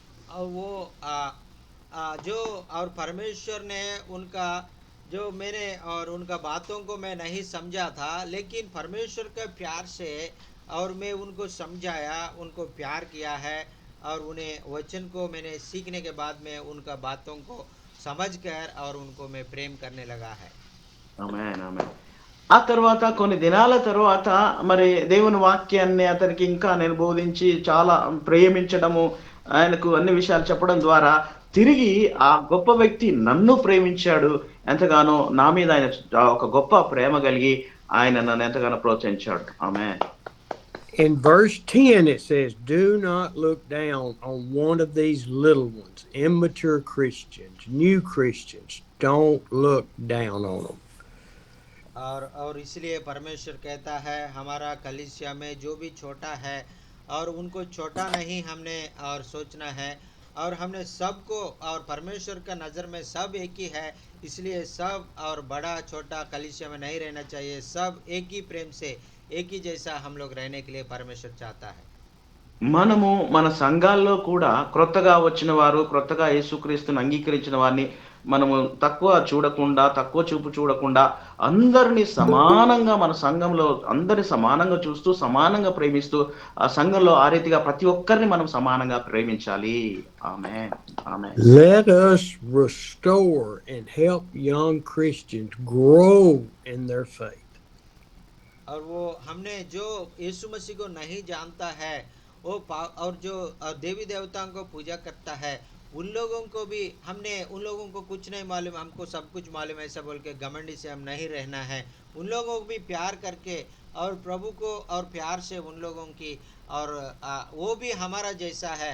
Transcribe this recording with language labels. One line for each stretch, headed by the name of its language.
Hindi: और वो जो और परमेश्वर ने उनका जो मैंने और उनका बातों को मैं नहीं समझा था, लेकिन परमेश्वर के प्यार से और मैं उनको समझाया, उनको प्यार किया है, और उन्हें वचन को मैंने सीखने के बाद में उनका बातों को समझकर और उनको मैं प्रेम करने लगा है.
Telugu: ఆమేన్ ఆమేన్. ఆ తర్వాత కొన్ని దినాల తర్వాత మరి దేవుని వాక్యాన్ని అతనికి ఇంకా నేను బోధించి చాలా ప్రేమించడము, ఆయనకు అన్ని విషయాలు చెప్పడం ద్వారా తిరిగి ఆ గొప్ప వ్యక్తి నన్ను ప్రేమించాడు, ఎంతగానో నా మీద ఆయన ఒక గొప్ప ప్రేమ కలిగి ఆయన నన్ను ఎంతగానో ప్రోత్సహించాడు. ఆమేన్.
English: In verse 10 it says, do not look down on one of these little ones, immature Christians, new Christians. Don't look down on them.
Hindi: और इसलिए परमेश्वर कहता है हमारा कलीसिया में जो भी छोटा है और उनको छोटा नहीं हमने और सोचना है, और हमने सबको और परमेश्वर का नज़र में सब एक ही है, इसलिए सब और बड़ा छोटा कलीसिया में नहीं रहना चाहिए, सब एक ही प्रेम से एक ही जैसा हम लोग रहने के लिए परमेश्वर चाहता है.
Telugu: మనము మన సంఘాల్లో కూడా క్రొత్తగా వచ్చిన వారు, క్రొత్తగా యేసుక్రీస్తుని అంగీకరించిన వారిని మనము తక్కువ చూడకుండా, తక్కువ చూపు చూడకుండా అందరిని సమానంగా మన సంఘంలో అందరిని సమానంగా చూస్తూ, సమానంగా ప్రేమిస్తూ, ఆ సంఘంలో ఆ రీతిగా ప్రతి ఒక్కరిని మనం సమానంగా ప్రేమించాలి. ఆమేన్. ఆమేన్.
English: Let us restore and help young Christians grow in their faith.
Hindi: और वो हमने जो यीशु मसीह को नहीं जानता है और जो देवी देवताओं को पूजा करता है उन लोगों को भी हमने उन लोगों को कुछ नहीं मालूम हमको सब कुछ मालूम ऐसा बोल के घमंडी से हम नहीं रहना है। उन लोगों को भी प्यार करके और प्रभु को और प्यार से उन लोगों की और वो भी हमारा जैसा है।